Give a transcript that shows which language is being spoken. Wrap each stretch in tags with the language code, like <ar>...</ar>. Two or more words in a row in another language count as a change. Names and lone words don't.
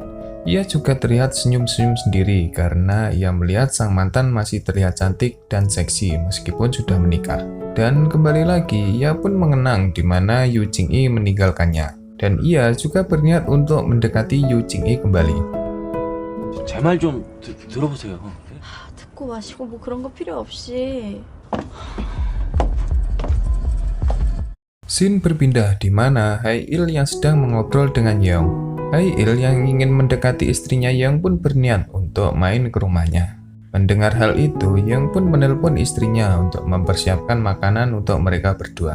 <id>Ia juga terlihat senyum-senyum sendiri karena ia melihat sang mantan masih terlihat cantik dan seksi meskipun sudah menikah. Dan kembali lagi ia pun mengenang di mana Yu Jing-i meninggalkannya. Dan ia juga berniat untuk mendekati Yu Jing-i kembali.</id> <ko>제 말 좀 들어보세요. 듣고 마시고 뭐 그런 거 필요 없이.</ko> <id>Scene berpindah di mana Hae-il yang sedang mengobrol dengan Yeong. Hae-il yang ingin mendekati istrinya Yeong pun berniat untuk main ke rumahnya. Mendengar hal itu, Yeong pun menelpon istrinya untuk mempersiapkan makanan untuk mereka berdua.</id>